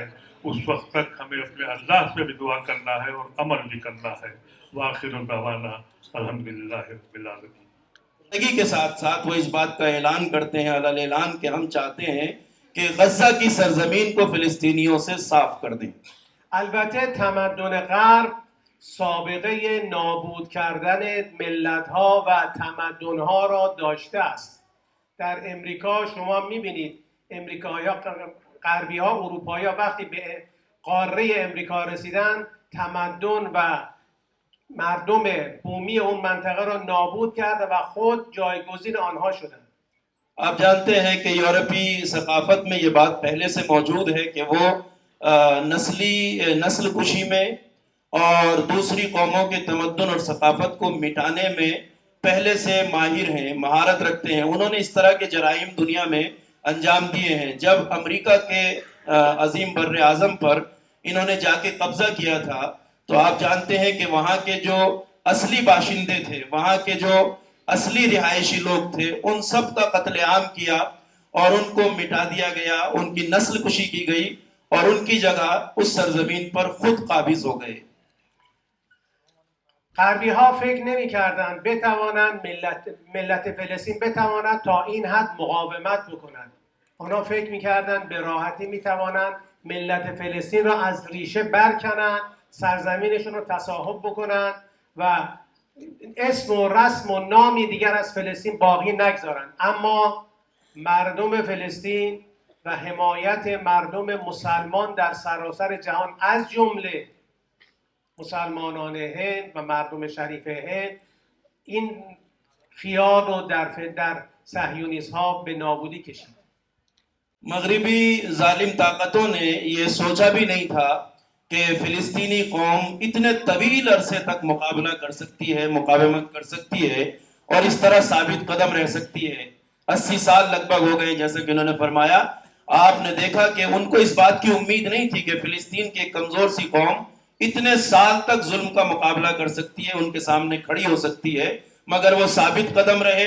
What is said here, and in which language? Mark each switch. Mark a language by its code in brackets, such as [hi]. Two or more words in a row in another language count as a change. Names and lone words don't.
[ur] اس وقت تک ہمیں اپنے اللہ سے بھی دعا کرنا ہے اور عمل بھی کرنا ہے۔ [ar] وآخر دعوانا الحمدللہ رب العالمین۔ [ur] زندگی کے ساتھ ساتھ وہ اس بات کا اعلان کرتے ہیں علل اعلان کہ ہم چاہتے ہیں کہ غزہ کی سرزمین کو فلسطینیوں سے صاف کر دیں۔ [fa] البته تمدن غرب سابقه نابود کردن ملت‌ها و تمدن‌ها را داشته است. در امریکا شما می‌بینید غربی‌ها، اروپایی‌ها وقتی به قاره امریکا رسیدن، تمدن و مردم بومی اون منطقه را نابود کرده و خود جایگزین آنها شدند. [ur] آپ جانتے ہیں کہ یورپی ثقافت میں یہ بات پہلے سے موجود ہے کہ وہ نسل کشی میں اور دوسری قوموں کے تمدن اور ثقافت کو مٹانے میں پہلے سے ماہر ہیں، مہارت رکھتے ہیں۔ انہوں نے اس طرح کے جرائم دنیا میں انجام دیے ہیں۔ جب امریکہ کے عظیم بر اعظم پر انہوں نے جا کے قبضہ کیا تھا تو آپ جانتے ہیں کہ وہاں کے جو اصلی باشندے تھے، وہاں کے جو اصلی رہائشی لوگ تھے، ان سب کا قتل عام کیا اور ان کو مٹا دیا گیا، ان کی نسل کشی کی گئی اور ان کی جگہ اس سرزمین پر خود قابض ہو گئے۔ [fa] غربی ها فکر نمی کردن بتوانند ملت فلسطین بتواند تا این حد مقاومت بکنند. اونا فکر می کردن به راحتی می توانند ملت فلسطین را از ریشه برکنند، سرزمینشون رو تصاحب بکنند و اسم و رسم و نامی دیگر از فلسطین باقی نگذارند. اما مردم فلسطین و حمایت مردم مسلمان در سراسر جهان از جمله مسلمانان هند و مردم شریف هند این خیال رو در صهیونیست ها به نابودی کشید. [ur] مغربی ظالم طاقتوں نے یہ سوچا بھی نہیں تھا کہ فلسطینی قوم اتنے طویل عرصے تک مقابلہ کر سکتی ہے، مقاومت کر سکتی ہے اور اس طرح ثابت قدم رہ سکتی ہے۔ 80 سال لگ بھگ ہو گئے جیسا کہ انہوں نے فرمایا۔ آپ نے دیکھا کہ ان کو اس بات کی امید نہیں تھی کہ فلسطین کی ایک کمزور سی قوم اتنے سال تک ظلم کا مقابلہ کر سکتی ہے، ان کے سامنے کھڑی ہو سکتی ہے، مگر وہ ثابت قدم رہے۔